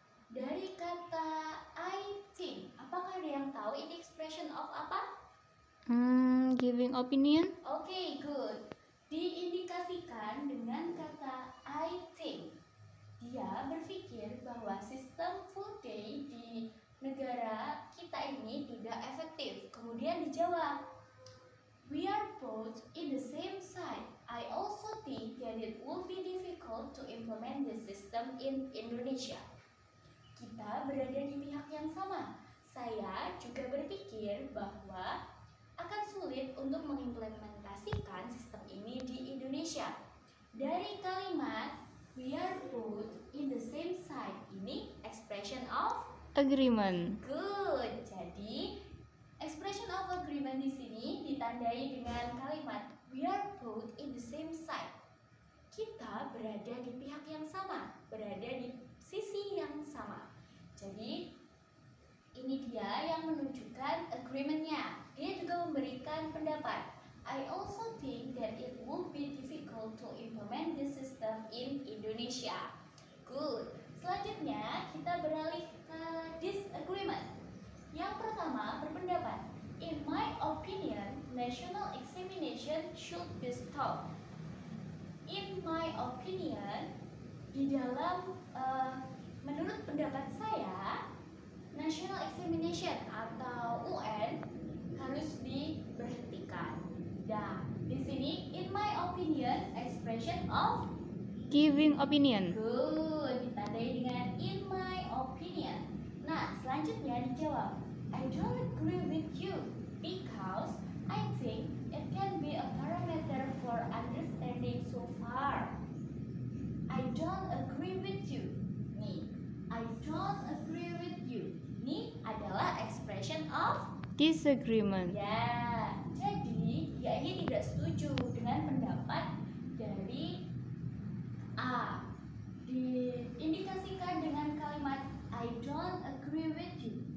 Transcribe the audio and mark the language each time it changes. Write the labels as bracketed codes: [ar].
[id] Dari kata [en] I think, [id] apakah ada yang tahu ini [en] expression of [id] apa? [en] Giving opinion. [id] Oke, [en] good. [id] Diindikasikan dengan kata I think. Dia berpikir bahwa sistem full day di negara kita ini tidak efektif. Kemudian dijawab, [en] we are both in the same side. I also think that it will be difficult to implement the system in Indonesia. [id] Kita berada di pihak yang sama. Saya juga berpikir bahwa akan sulit untuk mengimplementasikan sistem ini di Indonesia. Dari kalimat [en] we are both in the same side, [id] ini [en] expression of Agreement. good. [id] Jadi [en] expression of agreement [id] di sini ditandai dengan kalimat [en] we are both in the same side. [id] Kita berada di pihak yang sama, berada di sisi yang sama. Jadi ini dia yang menunjukkan agreement-nya. Dia juga memberikan pendapat. [en] I also think that it would be difficult to implement this system in Indonesia. Good. [id] Selanjutnya kita beralih ke disagreement. Yang pertama berpendapat, [en] in my opinion, national examination should be stopped. In my opinion, [id] di dalam menurut pendapat saya, [en] national examination [id] atau UN harus diberhentikan. Nah, di sini [en] in my opinion expression of Giving opinion. good [id] ditandai dengan [en] in my opinion. [id] Nah, selanjutnya dijawab, [en] I don't agree with you because I think it can be a parameter for understanding so far. I don't agree with you. Nih, I don't agree with you. [id] Ini adalah [en] expression of Disagreement. [id] ya. Jadi dia ini tidak setuju dengan pendapat dari A. Diindikasikan dengan kalimat [en] I don't agree with you.